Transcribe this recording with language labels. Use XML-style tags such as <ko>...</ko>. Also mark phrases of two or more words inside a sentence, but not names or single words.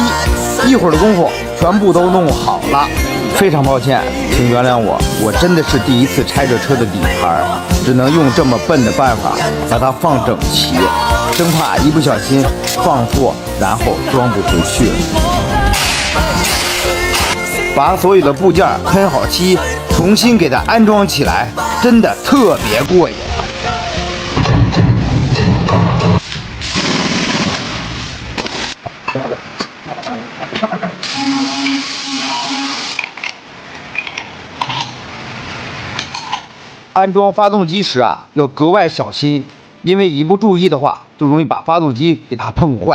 <zh>一會兒的功夫全部都弄好了，非常抱歉，請原諒我，我真的是第一次拆這車的底盤，只能用這麼笨的辦法把它放整齊，生怕一不小心放錯，然後裝不回去了。把所有的部件噴好漆，重新給它安裝起來，真的特別過癮。安裝發動機時啊，要格外小心，因為一不注意的話，就容易把發動機給它碰壞。</zh>